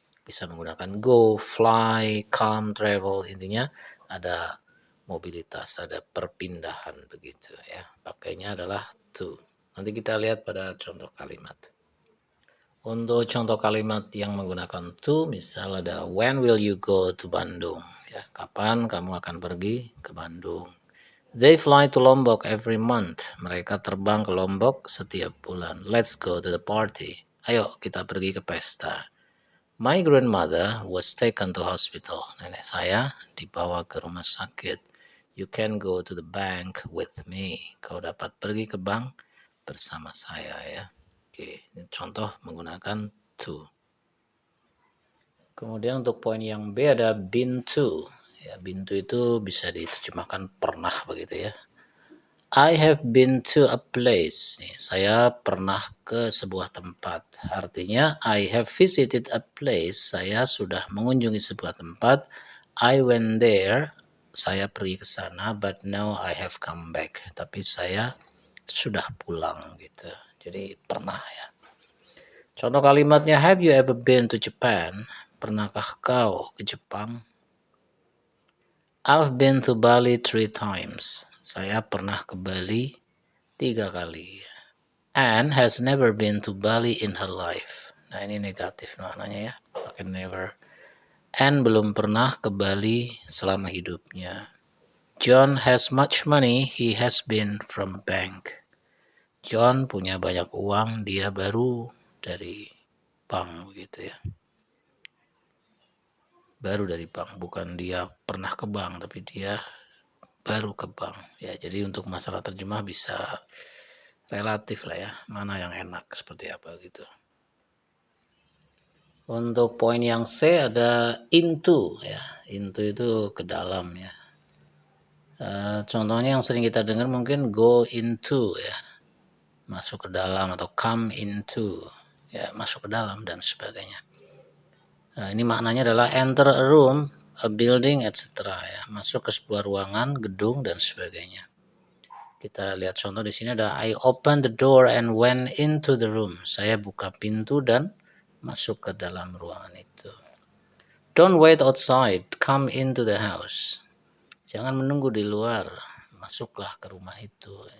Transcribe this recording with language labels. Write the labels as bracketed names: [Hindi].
[Indonesian] Bisa menggunakan go, fly, come, travel, intinya ada mobilitas, ada perpindahan begitu ya. Pakainya adalah to. Nanti kita lihat pada contoh kalimat. Untuk contoh kalimat yang menggunakan to, misal ada [English] when will you go to Bandung? [Indonesian] Ya, kapan kamu akan pergi ke Bandung? [English] They fly to Lombok every month. [Indonesian] Mereka terbang ke Lombok setiap bulan. [English] Let's go to the party. [Indonesian] Ayo kita pergi ke pesta. [English] My grandmother was taken to hospital. [Indonesian] Nenek saya dibawa ke rumah sakit. [English] You can go to the bank with me. [Indonesian] Kau dapat pergi ke bank bersama saya ya. Oke, ini contoh menggunakan to. Kemudian untuk poin yang B ada been to. Ya, been to itu bisa diterjemahkan pernah begitu ya. [English] I have been to a place. [Indonesian] Nih, saya pernah ke sebuah tempat. Artinya [English] I have visited a place. [Indonesian] Saya sudah mengunjungi sebuah tempat. [English] I went there. [Indonesian] Saya pergi ke sana, [English] but now I have come back. [Indonesian] Tapi saya sudah pulang gitu. Jadi pernah ya. Contoh kalimatnya, [English] have you ever been to Japan? [Indonesian] Pernahkah kau ke Jepang? [English] I've been to Bali 3 times. [Indonesian] Saya pernah ke Bali 3 kali. [English] Anne has never been to Bali in her life. [Indonesian] Nah, ini negatif maknanya ya, pakai never. Anne belum pernah ke Bali selama hidupnya. John has much money, he has been from bank. John punya banyak uang, dia baru dari bank begitu ya. Baru dari bank, bukan dia pernah ke bank, tapi dia baru ke bank ya. Jadi untuk masalah terjemah bisa relatif lah ya, mana yang enak seperti apa gitu. Untuk poin yang C ada into ya. Into itu ke dalam ya. Contohnya yang sering kita dengar mungkin go into ya, masuk ke dalam, atau come into ya, masuk ke dalam dan sebagainya. Ini maknanya adalah [English] enter a room, a building, etc. [Indonesian] ya, masuk ke sebuah ruangan, gedung dan sebagainya. Kita lihat contoh di sini ada [English] I opened the door and went into the room. [Indonesian] Saya buka pintu dan masuk ke dalam ruangan itu. [English] Don't wait outside, come into the house. [Indonesian] Jangan menunggu di luar, masuklah ke rumah itu.